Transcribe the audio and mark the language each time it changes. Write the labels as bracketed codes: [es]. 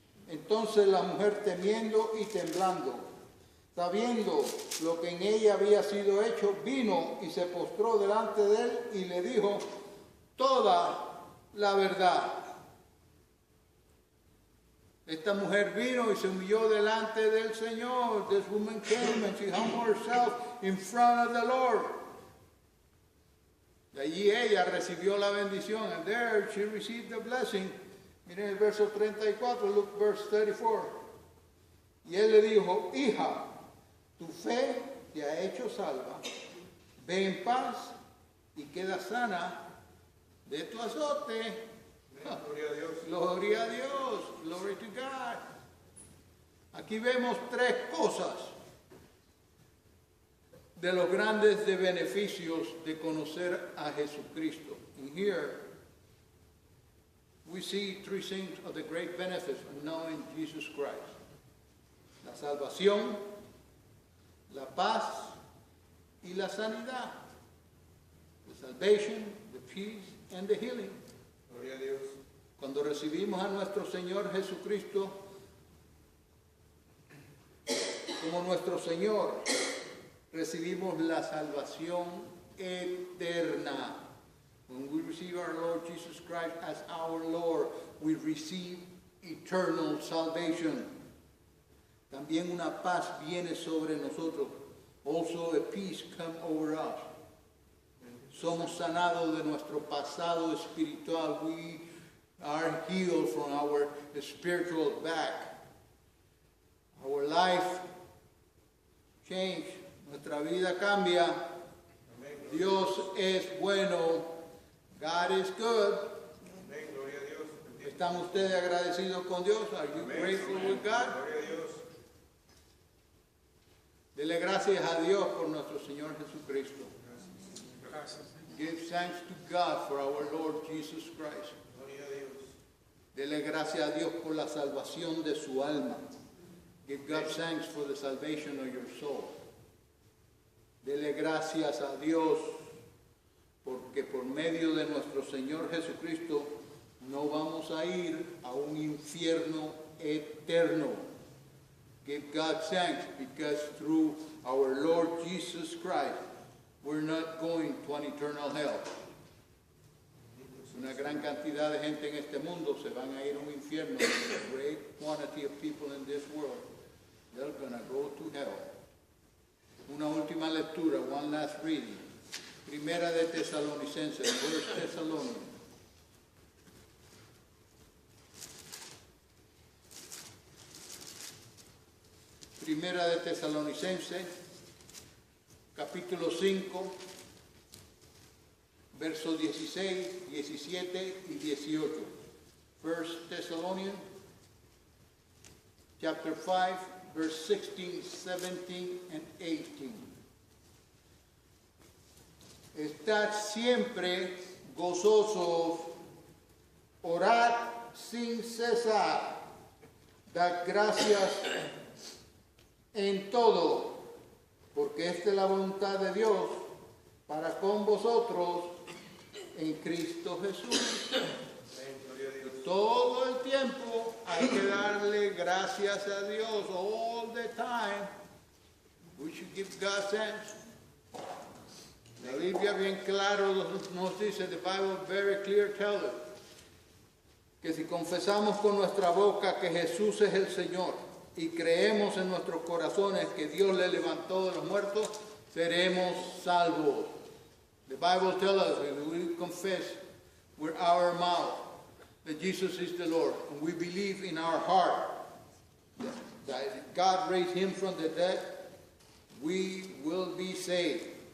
[es] Entonces la mujer, temiendo y temblando, sabiendo lo que en ella había sido hecho, vino y se postró delante de él y le dijo toda la verdad. Esta mujer vino y se humilló delante del Señor. [en] This woman came and she humbled herself in front of the Lord. [es] De allí ella recibió la bendición. [en] And there she received the blessing. [es] Miren el verso 34, [en] look verse 34. [es] Y él le dijo, hija, tu fe te ha hecho salva. Ve en paz y queda sana de tu azote. Gloria a Dios. Gloria a Dios. [en] Glory to God. [es] Aquí vemos tres cosas de los grandes de beneficios de conocer a Jesucristo. [en] And here we see three things of the great benefits of knowing Jesus Christ. [es] La salvación, la paz y la sanidad. [en] The salvation, the peace, and the healing. [es] Gloria a Dios. Cuando recibimos a nuestro Señor Jesucristo como nuestro Señor, recibimos la salvación eterna. [en] When we receive our Lord Jesus Christ as our Lord, we receive eternal salvation. [es] También una paz viene sobre nosotros. [en] Also a peace comes over us. [es] Somos sanados de nuestro pasado espiritual. [en] We are healed from our spiritual back. Our life change. [es] Nuestra vida cambia. Dios es bueno. [en] God is good. [es] Amén, gloria a Dios. ¿Están ustedes agradecidos con Dios? [en] Are you [es] Amén, [en] grateful [es] amén. [en] with God? [es] Gloria a Dios. Dele gracias a Dios por nuestro Señor Jesucristo. Gracias. [en] Give thanks to God for our Lord Jesus Christ. [es] Gloria a Dios. Dele gracias a Dios por la salvación de su alma. [en] Give God thanks for the salvation of your soul. [es] Dele gracias a Dios porque por medio de nuestro Señor Jesucristo no vamos a ir a un infierno eterno. [en] Give God thanks because through our Lord Jesus Christ we're not going to an eternal hell. [es] Una gran cantidad de gente en este mundo se van a ir a un infierno. [en] A great quantity of people in this world, they're going to go to hell. [es] Una última lectura, [en] one last reading. [es] Primera de Tesalonicenses, First Thessalonians. Primera de Tesalonicenses, capítulo 5, versos 16, 17 y 18. [en] First Thessalonians, chapter 5, verse 16, 17, and 18. [es] Estad siempre gozosos, orad sin cesar, dad gracias en todo, porque esta es la voluntad de Dios para con vosotros en Cristo Jesús. Amén, gloria a Dios. Todo el tiempo hay que darle gracias a Dios. [en] All the time we should give God thanks. [es] La Biblia bien claro nos dice, [en] the Bible very clear tells us, [es] que si confesamos con nuestra boca que Jesús es el Señor y creemos en nuestros corazones que Dios le levantó de los muertos, seremos salvos. [en] The Bible tells us that we confess with our mouth that Jesus is the Lord, and we believe in our heart that God raised him from the dead, we will be saved.